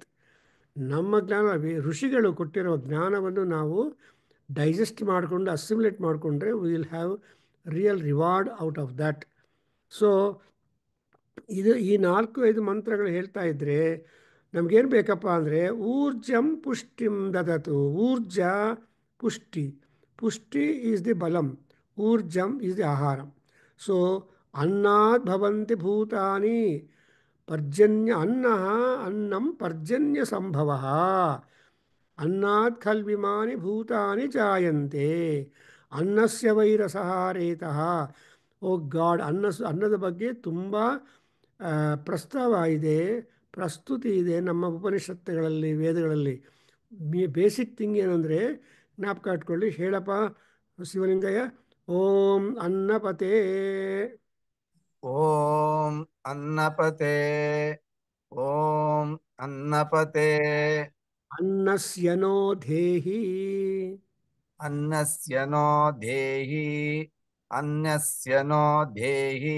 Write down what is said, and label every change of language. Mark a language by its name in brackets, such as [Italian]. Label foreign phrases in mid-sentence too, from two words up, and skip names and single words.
[Kannada] ನಮ್ಮ ಜ್ಞಾನ ಋಷಿಗಳು ಕೊಟ್ಟಿರೋ ಜ್ಞಾನವನ್ನು ನಾವು ಡೈಜೆಸ್ಟ್ ಮಾಡಿಕೊಂಡು ಅಸಿಮ್ಯುಲೇಟ್ ಮಾಡಿಕೊಂಡ್ರೆ [English] we will have real reward out of that. [Kannada] ಸೊ ಈ 4-5 ಮಂತ್ರಗಳು ಹೇಳ್ತಾ ಇದ್ದರೆ ನಮಗೇನು ಬೇಕಪ್ಪ ಅಂದರೆ [Sanskrit] ಊರ್ಜಂ ಪುಷ್ಟಿಂ ದದತು. ಊರ್ಜ ಪುಷ್ಟಿ. ಪುಷ್ಟಿ [English] is the [Sanskrit] ಬಲಂ, ಊರ್ಜಂ [English] is the [Sanskrit] ಆಹಾರಂ. ಸೊ ಅನ್ನಾತ್ ಭವಂತಿ ಭೂತಾನಿ ಪರ್ಜನ್ಯ. ಅನ್ನಂ ಪರ್ಜನ್ಯ ಸಂಭವ. ಅನ್ನಾತ್ ಖಲ್ವಿಮಾನಿ ಭೂತಾನಿ ಜಾಯಂತೆ. ಅನ್ನಸ್ಯ ವೈರಸಹಾರೇತಃ. [English] Oh God, [Kannada] ಅನ್ನದ ಬಗ್ಗೆ ತುಂಬ ಪ್ರಸ್ತಾವ ಇದೆ, ಪ್ರಸ್ತುತಿ ಇದೆ ನಮ್ಮ ಉಪನಿಷತ್ತುಗಳಲ್ಲಿ, ವೇದಗಳಲ್ಲಿ. [English] basic thing [Kannada] ಏನಂದರೆ ಜ್ಞಾಪಕ ಇಟ್ಕೊಳ್ಳಿ. ಹೇಳಪ್ಪ ಶಿವಲಿಂಗಯ್ಯ. [Sanskrit] ಓಂ ಅನ್ನಪತೇ. ಓಂ ಅನ್ನಪತೆ. ಓಂ ಅನ್ನಪತೆ. ಅನ್ನಸ್ಯ ನೋ ಧೇಹಿ. ಅನ್ನಸ್ಯ ನೋ ಧೇಹಿ. ಅನ್ನಸ್ಯ ನೋ ಧೇಹಿ.